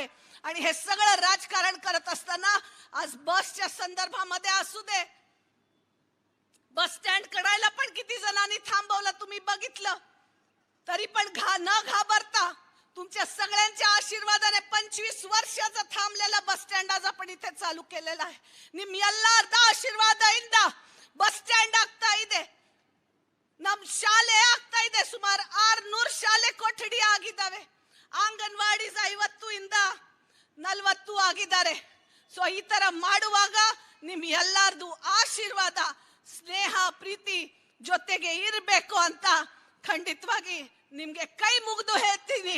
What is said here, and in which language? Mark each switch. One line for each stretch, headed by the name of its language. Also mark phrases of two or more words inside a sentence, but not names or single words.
Marathi: आणि हे सगळं राजकारण करत असताना आज बसच्या संदर्भामध्ये असू दे,
English: bus stand
Marathi: कडायला पण किती जणांनी थांबवलं तुम्ही बघितलं, तरी पण न घाबरता तुमच्या सगळ्यांच्या आशीर्वादाने 25 वर्षाचा थांबलेला
English: bus stand
Marathi: आज आपण इथे चालू केलेला आहे.
Kannada: ನಿಮ್ ಎಲ್ಲಾರ್ದ ಆಶೀರ್ವಾದದಿಂದ
English: bus stand
Kannada: ಆಗ್ತಾ ಇದೆ, ನಮ್ ಶಾಲೆ ಆಗ್ತಾ ಇದೆ, ಸುಮಾರು 600 ಶಾಲೆ ಕೊಠಡಿ ಆಗಿದ್ದಾವೆ, ಅಂಗನವಾಡಿ 50 ಇಂದ 40 ಆಗಿದ್ದಾರೆ. ಸೊ ಈ ತರ ಮಾಡುವಾಗ ನಿಮ್ ಎಲ್ಲಾರ್ದು ಆಶೀರ್ವಾದ ಸ್ನೇಹ ಪ್ರೀತಿ ಜೊತೆಗೆ ಇರಬೇಕು ಅಂತ ಖಂಡಿತವಾಗಿ ನಿಮ್ಗೆ ಕೈ ಮುಗಿದು ಹೇಳ್ತೀನಿ.